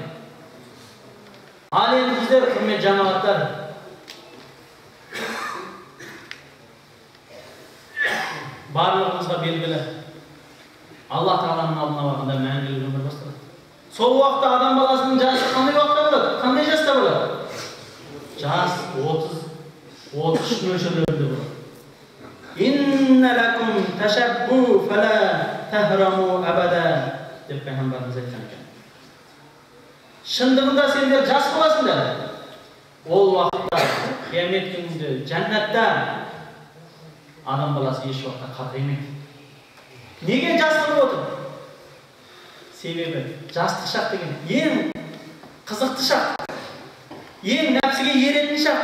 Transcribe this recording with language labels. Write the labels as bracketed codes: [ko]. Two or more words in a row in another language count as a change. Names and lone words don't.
[kk] Ал енді біздер, құрметті жамағаттар, барлығымызға белгілі, Алла Тағаланың алдына барғанда мәңгілік өмір басталады. Сол уақытта адам баласының жасы қандай уақытта болады? Қандай жаста болады? Жас 30-33 мөлшерлерінде болады. [ar] إن لكم تشبوا فلا تهرموا أبدا [kk] деп пайғамбарымыз айтқан екен. Шындығында сендер жас боласыңдар. Ол уақытта қиямет күнінде жәннатта адам баласы еш уақытта қарғаймайды. Неге жас болып отыр? Себебі жастық шақ деген ең қызықты шақ, ең нәпсіге еретін шақ.